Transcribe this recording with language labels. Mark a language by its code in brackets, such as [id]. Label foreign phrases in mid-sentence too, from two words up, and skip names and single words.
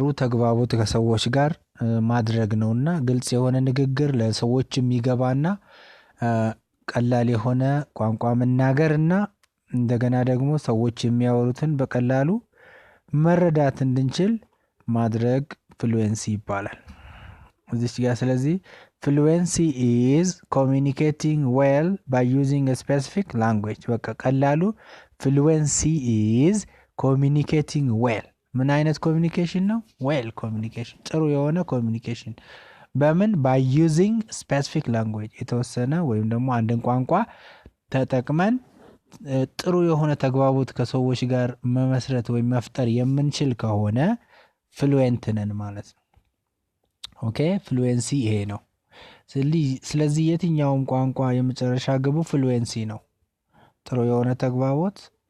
[am] ተግባቦት ከሰዎች ጋር ማድረግ ነውና ግልጽ የሆነ ንግግር ለሰዎች የሚገባና ቀላል የሆነ ቋንቋ መናገርና እንደገና ደግሞ ሰዎች የሚያወሩትን በቀላሉ መረዳት እንድንችል ማድረግ ፍሉዌንሲ ይባላል። እዚህ ጋር ስለዚህ [en] fluency is communicating well by using a specific language። [am] በቃ ቀላሉ [en] fluency is communicating well። [am] ምን አይነት ኮሚኒኬሽን ነው? [en] well communication [am] ጥሩ የሆነ ኮሚኒኬሽን በምን [en] by using specific language [am] የተወሰነ ወይም ደግሞ አንድን ቋንቋ ተጠቅመን ጥሩ የሆነ ተግባቦት ከሰዎች ጋር መመስረት ወይም መፍጠር የምንችል ከሆነ ፍሉዌንት ነን ማለት ነው። ኦኬ ፍሉዌንሲ ይሄ ነው። ስለዚህ የትኛውም ቋንቋ የመጨረሻ ግቡ ፍሉዌንሲ ነው። ጥሩ የሆነ ተግባቦት